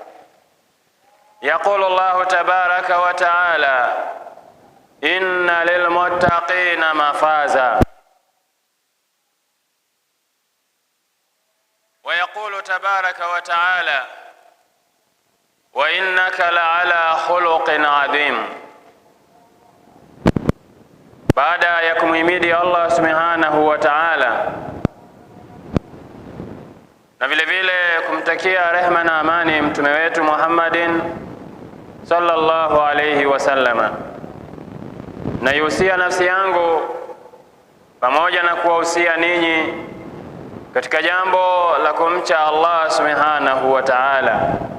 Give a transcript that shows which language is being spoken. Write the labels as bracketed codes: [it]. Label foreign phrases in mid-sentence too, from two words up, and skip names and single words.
[ar] يقول الله تبارك وتعالى: إن للمتقين مفازا. ويقول تبارك وتعالى: وإنك لعلى خلق عظيم. [sw] Baada ya kumhimidi Allah [ar] سبحانه وتعالى [sw] na vile vile kumtakia rehema na amani mtume wetu Muhammadin [ar] صلى الله عليه وسلم, [sw] naihusia nafsi yangu pamoja na kuwahusia ninyi katika jambo la kumcha Allah [ar] سبحانه وتعالى.